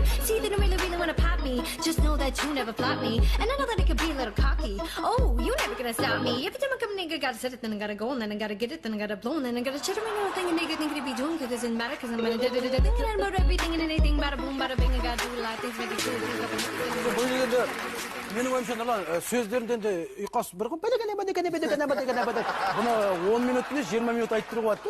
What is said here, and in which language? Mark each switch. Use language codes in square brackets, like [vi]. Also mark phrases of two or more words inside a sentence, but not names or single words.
[en] See, they don't really, really wanna pop me. Just know that you never flop me. And I know that it could be a little cocky. Oh, you never gonna stop me. Every time I come, nigga, gotta set it, then I gotta go, and then I gotta get it, then I gotta blow, and then I gotta shit around the thing, and nigga think it be doing, cause it doesn't matter, cause I'm gonna thinking about everything and anything, bada boom, bada bing, I gotta do a lot of things, make it true. [kk] Менің ойымша нұрлан сөздерінде енді ұйқас бір ғой бұны 10 минут емес 20 минут айтып тұруға